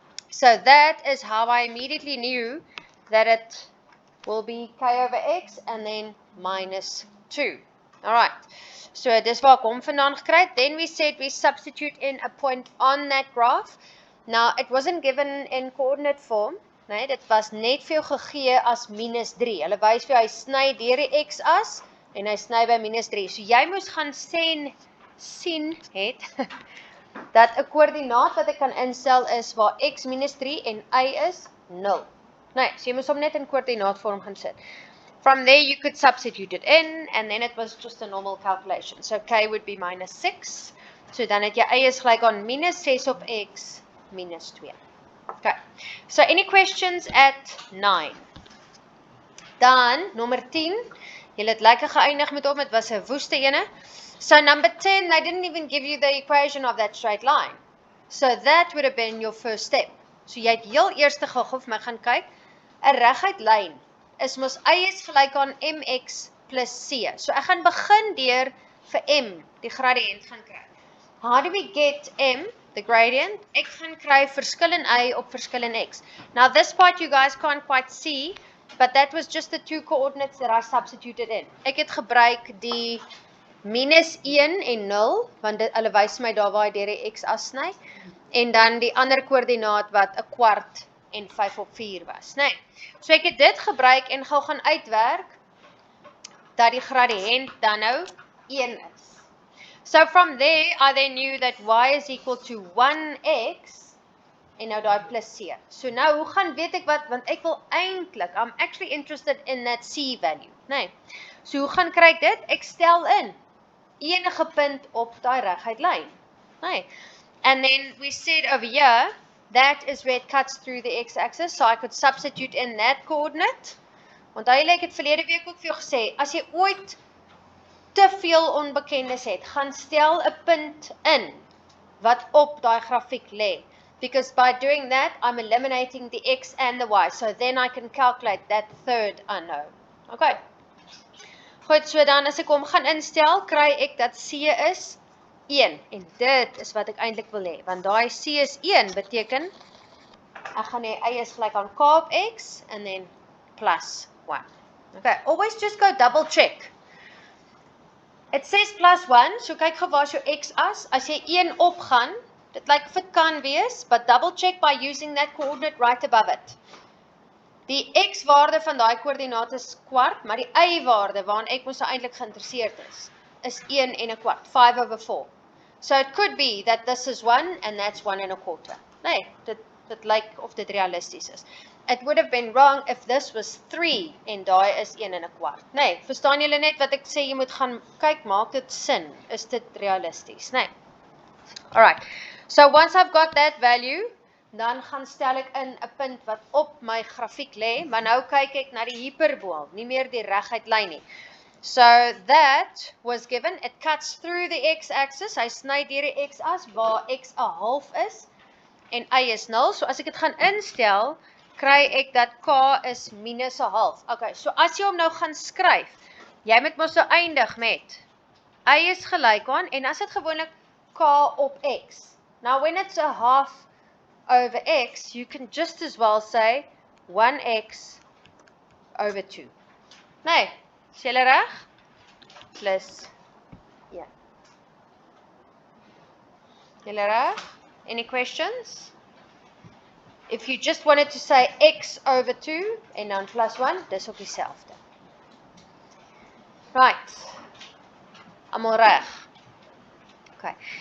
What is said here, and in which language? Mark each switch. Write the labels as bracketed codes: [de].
[en] So that is how I immediately knew that it will be k over x and then minus 2. Alright, so [af] dis waar ek hom vandaan gekry het. [en] Then we said we substitute in a point on that graph. Now, it wasn't given in coordinate form. [af] Nee, dit was net vir jou gegee as minus 3. Hulle wys vir jou, hy sny deur die x-as en hy sny by minus 3. So jy moes gaan sien het dat 'n koördinaat wat ek kan instel is waar x minus 3 en y is 0. Nee, so jy moes hom net in koördinaatvorm gaan sit. [en] From there you could substitute it in and then it was just a normal calculation. So k would be minus 6. [af] So dan het jy y is gelyk aan minus 6 op x minus 2. Okay. [en] So any questions at 9? [af] Dan nommer 10. Julle het lekker geëindig met hom, dit was 'n woeste ene. [en] So number 10, they didn't even give you the equation of that straight line. So that would have been your first step. [af] So jy het heel eerste gou vir my gaan kyk, 'n reguit lyn is mos y is gelyk aan mx plus c. So ek gaan begin deur vir m, die gradient gaan kry. [en] How do we get m, the gradient? [af] Ek gaan kry verskil in y op verskil in x. [en] Now this part you guys can't quite see, but that was just the two coordinates that I substituted in. [af] Ek het gebruik die minus 1 en 0, want hulle wys my daar waar hy deur die x-as sny, en dan die ander koördinaat wat 'n kwart en 5 op 4 was, né? So ek het dit gebruik en gou gaan uitwerk dat die gradient dan nou 1 is. [en] So from there, I then knew that y is equal to 1x [af] en nou daai [en] plus c. [af] So nou, hoe gaan weet ek wat, want ek wil eintlik, [en] I'm actually interested in that c value, [af] né? So hoe gaan kry ek dit? Ek stel in enige punt op daai reguit lyn, né? [en] And then we said over here, that is where it cuts through the x-axis, so I could substitute in that coordinate. [af] Want ek het verlede week ook vir jou gesê, as jy ooit te veel onbekendes het, gaan stel 'n punt in wat op daai grafiek lê. [en] Because by doing that, I'm eliminating the x and the y, so then I can calculate that third unknown. [af] Okay. Goed, so dan as ek hom gaan instel, kry ek dat c is 1 en dit is wat ek eintlik wil hê, want daai C is 1 beteken ek gaan hê y is gelyk aan k op x [en] and then plus 1. Okay, always just go double check. It says plus 1, [af] so kyk gou waar is jou x-as. As jy 1 opgaan, dit lyk of dit kan wees, [en] but double check by using that coordinate right above it. [af] Die x-waarde van daai koördinaat is kwart, maar die y-waarde waaraan ek mos eintlik geïnteresseerd is 1 en 'n kwart, 5 over 4. [en] So it could be that this is 1 and that's 1 and a quarter. [af] Nee, dit lyk of dit realisties is. [en] It would have been wrong if this was 3 [af] en daai is 1 en 'n kwart. Nee, verstaan julle net wat ek sê, jy moet gaan kyk, maak dit sin, is dit realisties? Nee. [en] Alright, so once I've got that value, [af] dan gaan stel ek in 'n punt wat op my grafiek lê, maar nou kyk ek na die hiperbool, nie meer die reguit lyn nie. [en] So that was given, it cuts through the x-axis, [af] hy sny deur die x-as waar x 'n half is en y is 0. So as ek dit gaan instel, kry ek dat k is minus 'n half. Okay, so as jy hom nou gaan skryf, jy moet mos so eindig met y is gelyk aan, en as dit gewoonlik k op x. [en] Now when it's a half over x, you can just as well say 1x over 2. [af] Nee, is julle reg? Plus 1. Julle reg? [en] Any questions? If you just wanted to say x over 2 [af] en dan plus 1, dis ook dieselfde. [en] Right. [af] Almal reg. [en] Okay.